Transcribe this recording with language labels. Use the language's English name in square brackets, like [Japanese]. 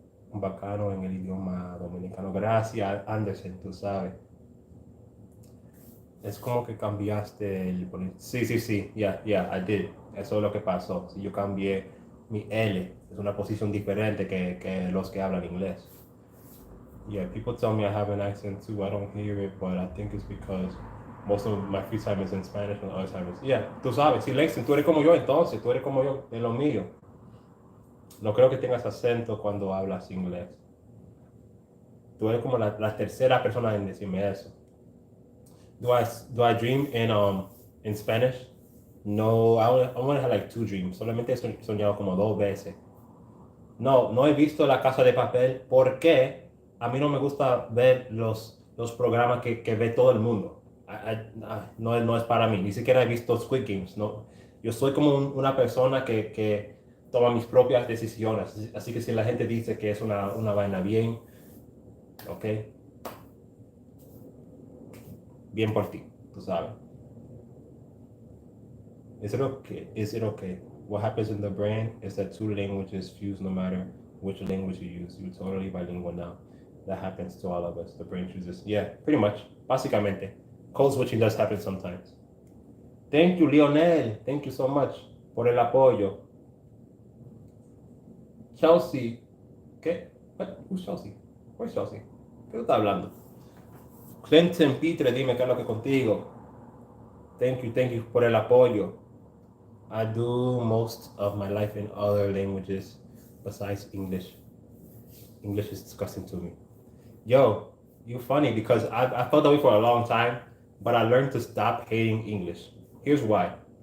[Spanish] un bacano en el idioma dominicano. Gracias, Anderson, tú sabes. Es como que cambiaste el... Sí, sí, sí, [English] I did. [Spanish] Eso es lo que pasó. Si yo cambié mi L, es una posición diferente que los que hablan inglés. [English] Yeah, people tell me I have an accent too. I don't hear it, but I think it's because most of my free time is in Spanish and other time is... [Spanish] Yeah, tú sabes, sí, Lexington, tú eres como yo entonces, tú eres como yo, de lo mío. No creo que tengas acento cuando hablas inglés. Tú eres como la tercera persona en decirme eso. [English] Do I dream in Spanish? No, I only have like 2 dreams. [Spanish] Solamente he soñado como 2 veces. No, no he visto La Casa de Papel porque a mí no me gusta ver los programas que ve todo el mundo. No, no es para mí. Ni siquiera he visto Squid Games. No. Yo soy como una persona que toma mis propias decisiones. Así que si la gente dice que es una vaina bien, ok, bien por ti, tú sabes. [English] Is it okay? Is it okay? What happens in the brain is that 2 languages fuse no matter which language you use. You're totally bilingual now. That happens to all of us. The brain chooses. Yeah, pretty much. Básicamente. Code switching does happen sometimes. Thank you, Lionel. Thank you so much [Spanish] por el apoyo. Chelsea. ¿Qué? [English] What? Who's Chelsea? Where's Chelsea? [Spanish] ¿Qué tú estás hablando? Clinton Pitre, dime qué es lo que contigo. [English] Thank you [Spanish] por el apoyo. [English] I do most of my life in other languages besides English. English is disgusting to me. Yo, you're funny because I felt that way for a long time, but I learned to stop hating English. Here's why.